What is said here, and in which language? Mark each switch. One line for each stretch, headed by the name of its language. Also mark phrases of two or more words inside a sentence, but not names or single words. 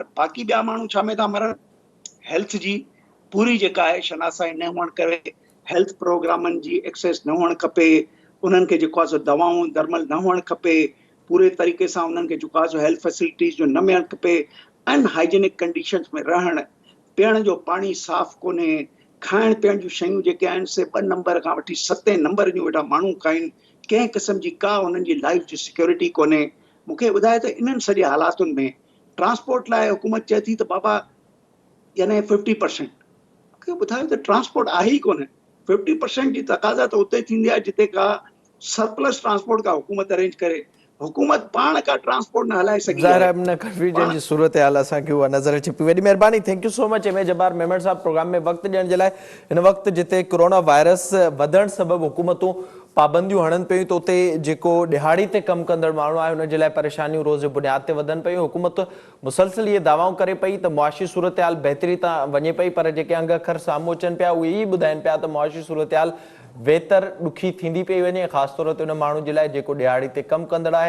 Sindhi: बाक़ी ॿिया माण्हू छा में था मरनि? हेल्थ जी पूरी जेका आहे शनासाई न हुअण करे, हेल्थ प्रोग्रामनि जी एक्सेस न हुअणु खपे, उन्हनि खे जेको आहे सो दवाऊं दरमल न हुअणु खपे, पूरे तरीक़े सां उन्हनि खे जेको आहे सो
English: health facilities
Sindhi: जो न मिलणु खपे,
English: unhygienic conditions
Sindhi: में रहणु, पीअण जो पाणी साफ़ कोन्हे, खाइण पीअण जूं शयूं जेके आहिनि से 2 नंबर खां वठी 7 नंबर जूं वेठा माण्हू खाइनि, कंहिं क़िस्म जी का उन्हनि जी लाइफ जी सिक्योरिटी कोन्हे। मूंखे ॿुधाए त इन्हनि सॼे हालातुनि में ट्रांसपोर्ट लाइ हुकूमत चए थी त बाबा यानी 50%। मूंखे ॿुधायो त ट्रांसपोर्ट आहे ई कोन्हे। 50% जी तक़ाज़ा त उते थींदी आहे जिते का
English: surplus transport
Sindhi: का हुकूमत अरेंज करे। हुकूमत पाण का ट्रांसपोर्ट न हलाए सघी ज़ाहिर आहे। आहे न कंफ्यूजन जी सूरत हाल असांखे उहा नज़र अचे पई। वॾी महिरबानी,
English: thank you so much
Sindhi: एम ए जब्बार मेमण साहब प्रोग्राम में वक़्तु ॾियण जे लाइ। हिन वक़्तु जिते कोरोना वायरस वधण सबबि हुकूमतूं पाबंदियूं हणनि पियूं त उते जेको दिहाड़ी ते कमु कंदड़ माण्हू आहे उनजे लाइ परेशानियूं रोज़ बुनियाद ते वधनि पियूं। हुकूमत मुसलसिल इहे दावाऊं करे पई त मुआशी सूरत हाल बहितरी तां वञे पई, पर जेके अंग अखर साम्हूं अचनि पिया उहे ई ॿुधाइनि पिया त मुआशी सूरत हाल बेहतर ॾुखी थींदी पई वञे, ख़ासि तौर ते उन माण्हू जे लाइ जेको दिहाड़ी ते कमु कंदड़ आहे।